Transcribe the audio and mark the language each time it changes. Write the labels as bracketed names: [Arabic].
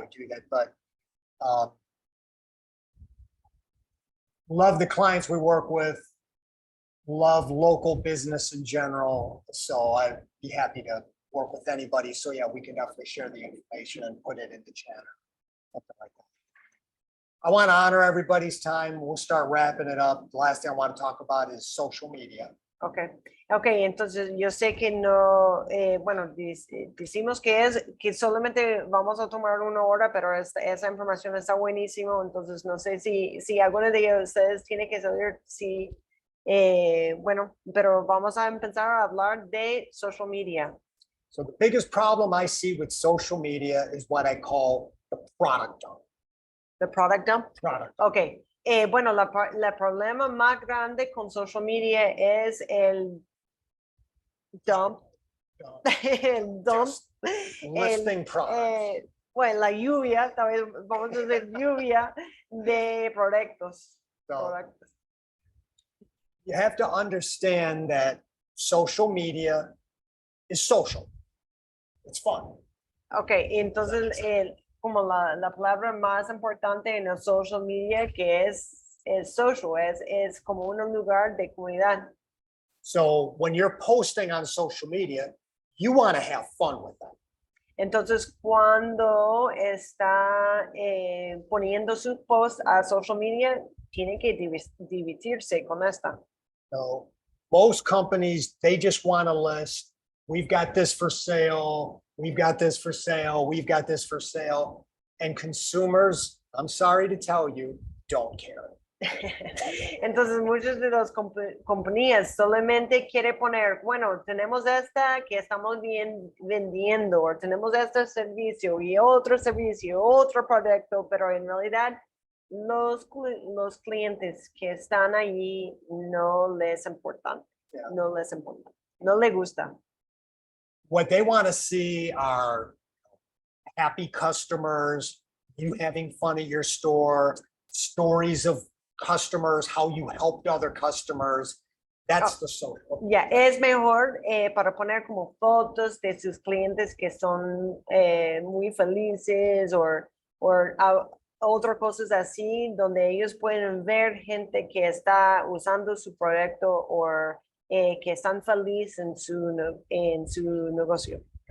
[English] would do that, but love the clients we work with, love local business in general. So I'd be happy to work with anybody. So yeah, we can definitely share the information and put it in the channel, something like that. I want to honor everybody's time. We'll start wrapping it up. The last thing I want to talk about is social media. [Spanish] Okay, okay, entonces yo sé que no, bueno, decimos que solamente vamos a tomar 1 hora, pero esa información está buenísima, entonces no sé si alguno de ustedes tiene que saber si, bueno, pero vamos a empezar a hablar de social media. [English] So the biggest problem I see with social media is what I call the product dump. The product dump. Product. [Spanish] Ok, bueno, la problema más grande con social media es el dump, [English] dump. [Spanish] el dump, [English] Just listing products. [Spanish] bueno, la lluvia, tal vez vamos a decir lluvia de productos. [English] So [Spanish] productos. [English] you have to understand that social media is social. It's fun. [Spanish] Ok, entonces como la palabra más importante en el social media que es social, es como un lugar de comunidad. [English] So when you're posting on social media, you want to have fun with them. [Spanish] Entonces, cuando está poniendo su post a social media, tiene que divertirse con esta. [English] So most companies, they just want to list, we've got this for sale, we've got this for sale, we've got this for sale. And consumers, I'm sorry to tell you, don't care. [Spanish] Entonces, muchas de las compañías solamente quiere poner, bueno, tenemos esta que estamos vendiendo, o tenemos este servicio y otro servicio, otro producto, pero en realidad los clientes que están allí no les importan, [English] Yeah. [Spanish] no les importa, no les gusta. [English] What they want to see are happy customers, you having fun at your store, stories of customers, how you helped other customers. That's the social. [Spanish] Ya, es mejor para poner como fotos de sus clientes que son muy felices o otras cosas así, donde ellos pueden ver gente que está usando su proyecto o que están felices en su negocio.